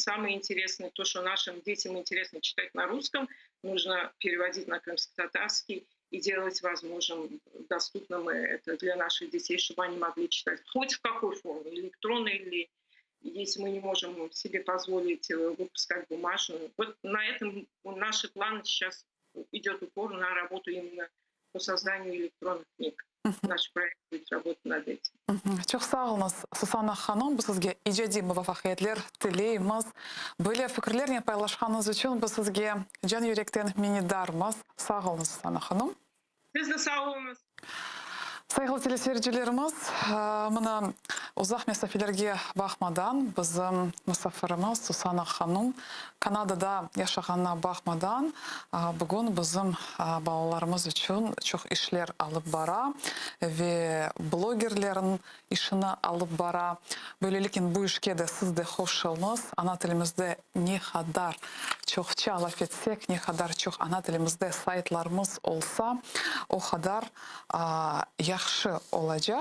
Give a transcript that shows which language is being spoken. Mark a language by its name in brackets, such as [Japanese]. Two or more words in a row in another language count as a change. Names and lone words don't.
[Russian] Самое интересное, то, что нашим детям интересно читать на русском, нужно переводить на крымско-татарский и делать возможным, доступным это для наших детей, чтобы они могли читать хоть в какой форме, электронной или если мы не можем себе позволить выпускать бумажную. Вот на этом наши планы сейчас идет упор на работу именно по созданию электронных книг. Наш проект будет работать над этим. [Crimean Tatar] Çok sağ olunuz Сусана ханым, biz sizge ijadi muvaffaqiyatlar tileymiz. Böyle fikirlerini paylaşkanınız için biz sizge can yürekten minnettarmız. Sağ olunuz Сусана ханым. Siz de sağ olunuz. Saygılı teleseyircilerimiz, mına uzaq mesafelerge baxmadan bizim misafirimiz Susana Hanım Kanadada yaşagana baxmadan bugün bizim balalarımız için çok işler alıp bara ve blogerlerin işini alıp bara. Böylelikle bu işke de siz de hoşçakalınız. Ana tilimizde ne kadar çokça laf etsek, ne kadar çok ana tilimizde saytlarımız olsa o kadar yaxşı olacak.